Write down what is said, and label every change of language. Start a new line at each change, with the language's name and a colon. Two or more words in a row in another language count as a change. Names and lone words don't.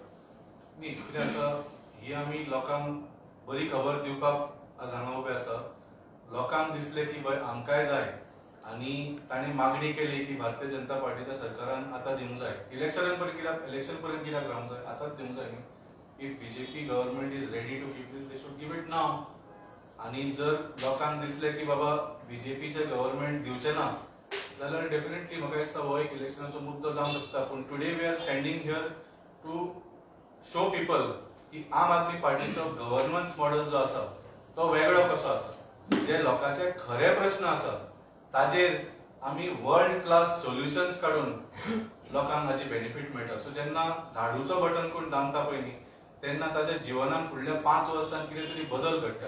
Konkani: न्ही कितें आसा ही आमी लोकांक बरी खबर दिवपाक आज हांगा उबे आसा. लोकांक दिसले की बाय आमकांय जाय आनी तांणी मागणी केली की भारतीय जनता पार्टीच्या सरकारान आतां दिवंक जाय. इलेक्शन पर्यंत कित्याक रावंक जाय, आतांच दिवंक जाय न्ही.
English: If BJP government is ready to give this, they should give it now.
Konkani: आनी जर लोकांक दिसले की बाबा बीजेपीचे गव्हर्नमेंट दिवचे ना जाल्यार डेफिनेटली म्हाका दिसता हो एक इलेक्शनाचो मुद्दो जावंक शकता. पूण
English: today we are standing here to show people
Konkani: की आम आदमी पार्टीचो गव्हर्नन्स मॉडेल जो आसा तो वेगळो कसो आसा. जे लोकांचे खरे प्रश्न आसा ताजेर आमी
English: world class solutions
Konkani: काडून लोकांक हाची बेनिफीट मेळटा. सो जेन्ना झाडूचो बटन कोण दामता पळय न्ही तेन्ना ताच्या जिवनान फुडल्या 5 वर्सांत कितें तरी बदल घडटा.